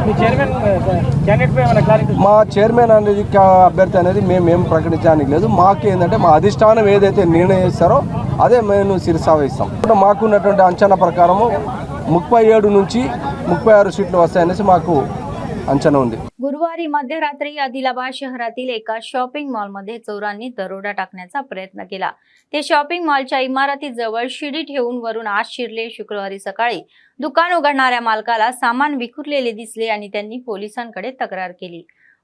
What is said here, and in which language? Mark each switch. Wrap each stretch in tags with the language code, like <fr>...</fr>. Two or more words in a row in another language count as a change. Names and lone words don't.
<te>మా చైర్మన్ అనేది అభ్యర్థి అనేది మేము ప్రకటించడానికి లేదు. మాకు ఏంటంటే మా అధిష్టానం ఏదైతే నిర్ణయిస్తారో అదే మేము శిరసావహిస్తాం. మాకున్నటువంటి అంచనా ప్రకారము 37 నుంచి 36 सीట్లు వస్తాయనేసి మాకు अंचना ఉంది.</te> <mr>गुरुवारी मध्यरात्री आदिलाबाद शहरातील एका शॉपिंग मॉलमध्ये चोरांनी दरोडा टाकण्याचा प्रयत्न केला. ते शॉपिंग मॉलच्या इमारतीजवळ शिडी ठेवून वरून आत शिरले. शुक्रवारी सकाळी दुकान उघडणाऱ्या मालकाला सामान विखुरलेले दिसले आणि त्यांनी पोलिसांकडे तक्रार केली.</mr>